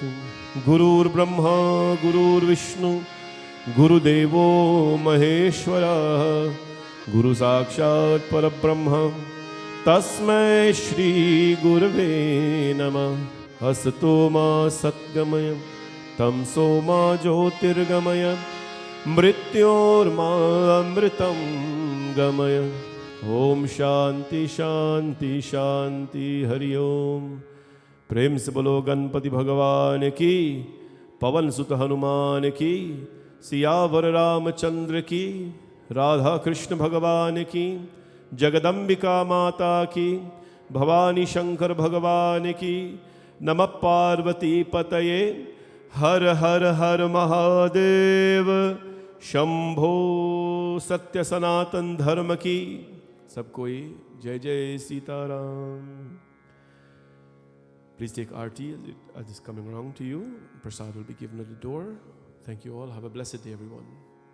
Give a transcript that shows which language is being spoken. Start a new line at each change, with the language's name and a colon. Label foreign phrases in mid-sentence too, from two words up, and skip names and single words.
Sanskrit: गुरुर्ब्रह्मा गुरुर्विष्णु, गुरुदेवो महेश्वरः, गुरु साक्षात् परब्रह्म, तस्मै श्री गुरवे नमः। असतो मा सद्गमय, तमसो मा ज्योतिर्गमय, मृत्योर्मा अमृतं गमय। ओम शांति शांति शांति हरि ओम।
Hindi: प्रेम से बोलो गणपति भगवान की, पवन सुत हनुमान की, सियावर रामचंद्र की, राधा कृष्ण भगवान की, जगदम्बिका माता की, भवानी शंकर भगवान की।
Sanskrit: नमः पार्वती पतये, हर हर हर महादेव।
Hindi: शंभो सत्य सनातन धर्म की। सब कोई जय जय सीताराम।
English: Please take RT as it's coming around to you. Prasad will be given at the door. Thank you all. Have a blessed day, everyone.